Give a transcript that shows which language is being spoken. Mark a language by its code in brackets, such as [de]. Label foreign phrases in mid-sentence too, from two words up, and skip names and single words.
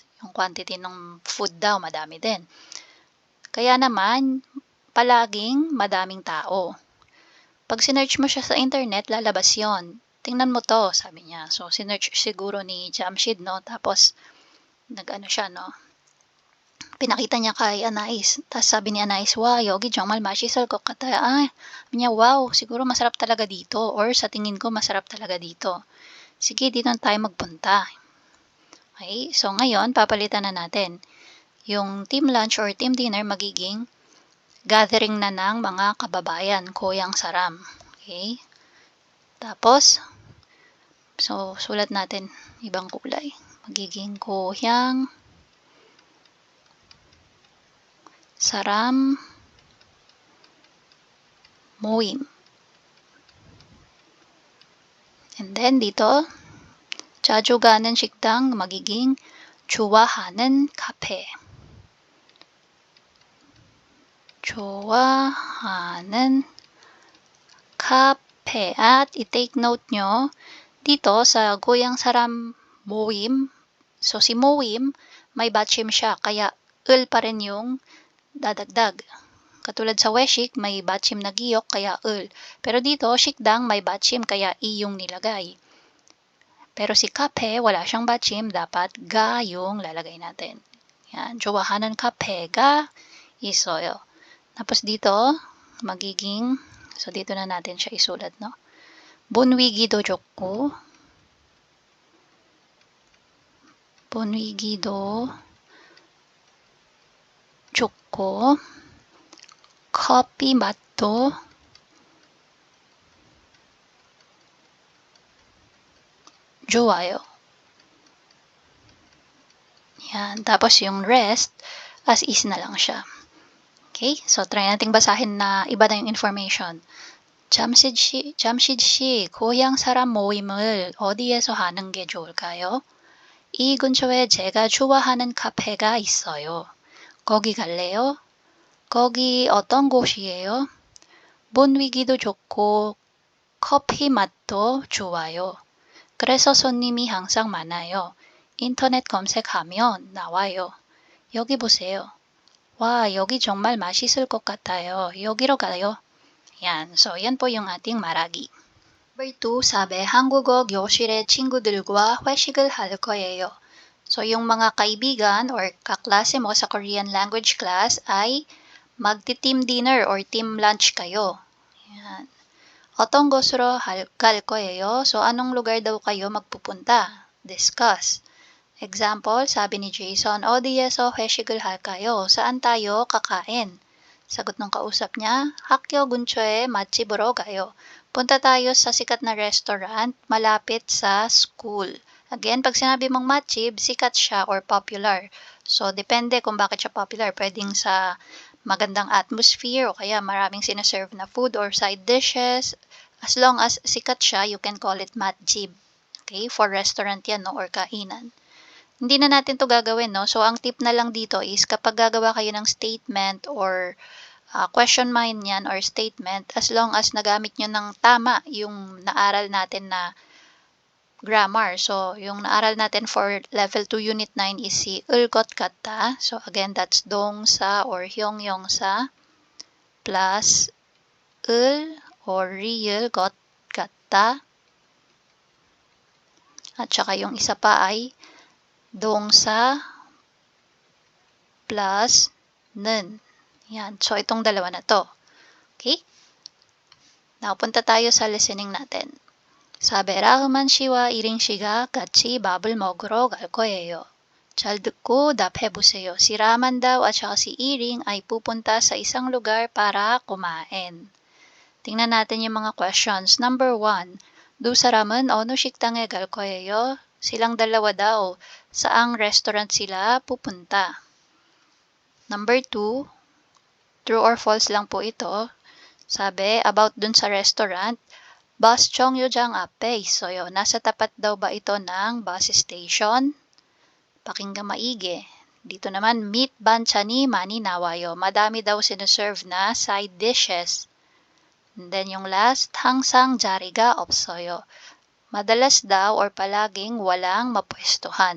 [tl] Yung quantity ng food daw, madami din. Kaya naman, palaging madaming tao. Pag sinearch mo siya sa internet, lalabas yon. Tingnan mo to, sabi niya. So, sinearch siguro ni Jamshid, no? Tapos, nag-ano siya, no? Pinakita niya kay Anais. Tapos sabi ni Anais, [ko] wow, 여기 정말 맛있을 것 같아요. [tl] Niya, wow, siguro masarap talaga dito. Or sa tingin ko, masarap talaga dito. Sige, dito na tayo magpunta. Okay, so ngayon, papalitan na natin. Yung [en] team lunch or team dinner [tl] magiging gathering na ng mga kababayan, [ko] 고향 사람. [tl] Okay? Tapos, so, sulat natin ibang kulay. Magiging [ko] 고향 사람 모임. [tl] And then, dito, [ko] 자주 가는 식당 magiging 좋아하는 카페. 좋아하는 카페. [tl] At i- [en] take note [tl] nyo, dito sa [ko] 고향 사람 모임, [tl] so si moim, may batchim siya, kaya ul pa rin yung dadagdag. Katulad sa weshik, may batchim na giyok, kaya ul. Pero dito, shikdang may batchim, kaya i yung nilagay. Pero si kape, wala siyang batchim, dapat ga yung lalagay natin. Yan, [ko] 좋아하는 카페가 있어요. [tl] Tapos dito, magiging, so dito na natin siya isulat, no? [ko] 분위기도 좋고, 분위기도 좋고, 커피 맛도 좋아요. [tl] Yan. Tapos yung rest, [en] as is [tl] na lang siya. Okay? So, try nating basahin na iba na yung information. [ko] 잠실 씨, 고향 사람 모임을 어디에서 하는 게 좋을까요? 이 근처에 제가 좋아하는 카페가 있어요. 거기 갈래요? 거기 어떤 곳이에요? 분위기도 좋고 커피 맛도 좋아요. 그래서 손님이 항상 많아요. 인터넷 검색하면 나와요. 여기 보세요. 와, 여기 정말 맛있을 것 같아요. 여기로 가요. [tl] Yan. So, yan po yung ating 말하기. Number 2, sabi, [ko] 한국어 교실의 친구들과 회식을 할 거예요. [tl] So, yung mga kaibigan or kaklase mo sa [en] Korean language class [tl] ay magti- [en] team dinner or team lunch [tl] kayo. Yan. [ko] 어떤 곳으로 갈 거예요? [tl] So, anong lugar daw kayo magpupunta? Discuss. Example, sabi ni Jason, [ko] 어디에서 회식을 할까요? [tl] Saan tayo kakain? Sagot ng kausap niya, [ko] 학교 근처에 맛집으로 가요. [tl] Punta tayo sa sikat na restaurant malapit sa school. Again, pag sinabi mong matchib, sikat siya or popular. So, depende kung bakit siya popular. Pwedeng sa magandang atmosphere o kaya maraming sinaserve na food or [en] side dishes. [tl] As long as sikat siya, [en] you can call it matchib. [tl] Okay? [en] For restaurant [tl] yan, no? Or kainan. Hindi na natin to gagawin, no? So, ang tip na lang dito is kapag gagawa kayo ng [en] statement or question [tl] mind yan or statement, [en] as long as [tl] nagamit nyo ng tama yung naaral natin na grammar. So, yung naaral natin for [en] level 2 unit 9 [tl] is si [ko] 을 것 같다. [tl] So, again, that's dong sa or hyong sa plus ul or real [ko] 것 같다. [tl] At saka yung isa pa ay dong sa plus 는. Yan. So, itong dalawa na to. Okay? Now, punta tayo sa listening natin. [ko] 사배 라흐만 씨와 이링 씨가 같이 밥을 먹으러 갈 거예요. 잘 듣고 답해보세요. [tl] Si Raman daw at saka si Iring ay pupunta sa isang lugar para kumain. Tingnan natin yung mga questions. Number 1. [ko] 두 사람은 어느 식당에 갈 거예요? [tl] Silang dalawa daw. Saang restaurant sila pupunta? Number 2. [en] True or false [tl] lang po ito. Sabi, about dun sa restaurant, bus [ko] 정류장 앞에 있어요. [tl] Nasa tapat daw ba ito ng bus station? Pakinggan maigi. Dito naman, meat [ko] 반찬이 많이 나와요. [tl] Madami daw sineserve na [en] side dishes. [tl] And then yung last, [ko] 항상 자리가 없어요. [tl] Madalas daw or palaging walang mapwestuhan.